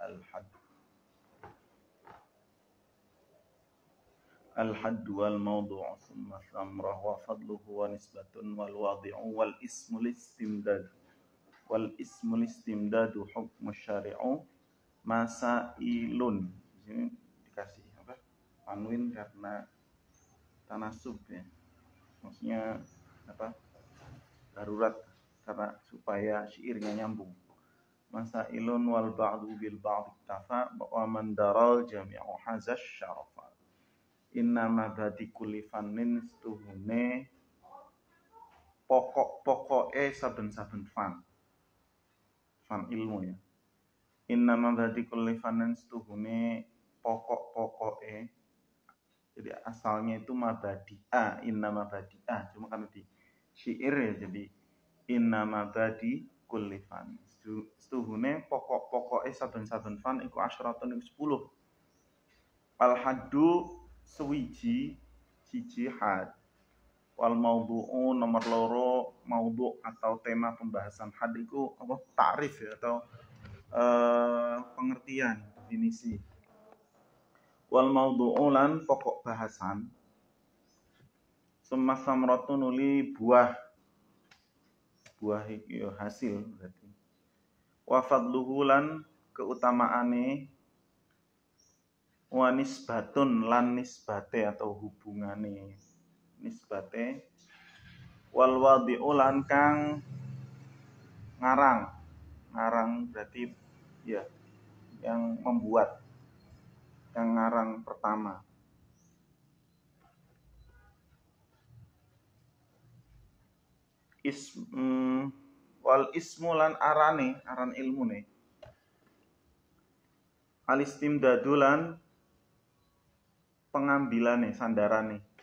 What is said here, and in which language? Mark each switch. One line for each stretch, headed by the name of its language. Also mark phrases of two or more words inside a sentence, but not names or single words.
Arabic: الحد والموضوع ثم ثمرة وفضله ونسبة والواضع والاسم الاستمداد حكم الشارع مسائل.
Indonesian: Di sini dikasih apa? Tanwin karena tanasub ya. Maksudnya apa? Darurat karena supaya syairnya nyambung.
Arabic: مسائل والبعض بالبعض اكتفى ومن درى الجميع حاز الشرفا. إن مبادي كل فن
Javanese: stuhune pokok-pokoke saben-saben fan ilmu ya.
Arabic: إن مبادي كل فن
Javanese: stuhune pokok-pokoke,
Indonesian: jadi asalnya itu mabadi'a,
Arabic: إن مبادئ,
Indonesian: cuma karena di syair ya jadi
Arabic: إن مبادي كل فن.
Javanese: Stuhune pokok-pokoke saben-saben fan iku asyaratun iku 10. Al haddu siji had. Wal maudhu'u nomor loro, maudhu'
Indonesian: atau tema pembahasan.
Javanese: Had iku apa?
Indonesian: Ta'rif ya atau pengertian, definisi.
Javanese: Wal maudhu'u lan pokok bahasan.
Arabic: ثم ثمرة
Javanese: nuli buah iki hasil berarti.
Arabic: وفضله
Javanese: lan keutamaane,
Arabic: ونسبة
Javanese: lan nisbate atau hubungane nisbate, wal wadi'u lan kang ngarang berarti ya
Indonesian: yang membuat, yang ngarang pertama.
Arabic: والاسم
Javanese: lan aran ilmune. Al istimdadu lan pengambilane, sandarane.